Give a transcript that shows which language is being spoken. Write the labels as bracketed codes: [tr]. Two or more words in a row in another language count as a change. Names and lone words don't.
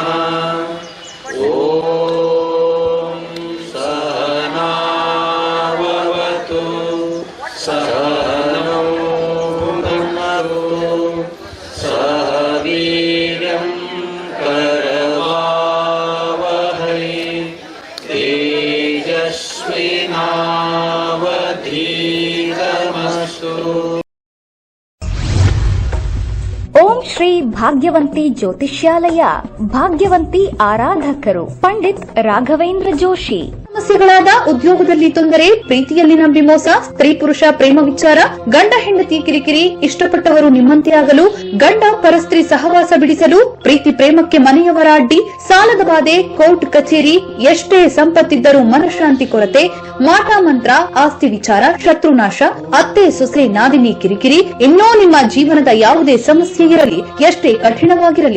[sa] ॐ सहनावतु सहनौ भुनक्तु सह वीर्यं करवावहै तेजस्विनावधीतमस्तु. [kn] ಓಂ ಶ್ರೀ ಭಾಗ್ಯವಂತಿ ಜ್ಯೋತಿಷ್ಯಾಲಯ. ಭಾಗ್ಯವಂತಿ ಆರಾಧಕರು ಪಂಡಿತ್ ರಾಘವೇಂದ್ರ ಜೋಶಿ. ಸಮಸ್ಯೆಗಳಾದ ಉದ್ಯೋಗದಲ್ಲಿ ತೊಂದರೆ, ಪ್ರೀತಿಯಲ್ಲಿ ನಂಬಿ ಮೋಸ, ಸ್ತ್ರೀ ಪುರುಷ ಪ್ರೇಮ ವಿಚಾರ, ಗಂಡ ಹೆಂಡತಿ ಕಿರಿಕಿರಿ, ಇಷ್ಟಪಟ್ಟವರು ನಿಮ್ಮಂತೆ ಆಗಲು, ಗಂಡ ಪರಸ್ತ್ರೀ ಸಹವಾಸ ಬಿಡಿಸಲು, ಪ್ರೀತಿ ಪ್ರೇಮಕ್ಕೆ ಮನೆಯವರ ಅಡ್ಡಿ, ಸಾಲದ ಬಾಧೆ, ಕೋರ್ಟ್ ಕಚೇರಿ, ಎಷ್ಟೇ ಸಂಪತ್ತಿದ್ದರೂ ಮನಃಶಾಂತಿ ಕೊರತೆ, ಮಾಟ ಮಂತ್ರ, ಆಸ್ತಿ ವಿಚಾರ, ಶತ್ರುನಾಶ, ಅತ್ತೆ ಸೊಸೆ ನಾದಿನಿ ಕಿರಿಕಿರಿ, ಇನ್ನೂ ನಿಮ್ಮ ಜೀವನದ ಯಾವುದೇ ಸಮಸ್ಯೆ ಇರಲಿ, ಎಷ್ಟೇ ಕಠಿಣವಾಗಿರಲಿ,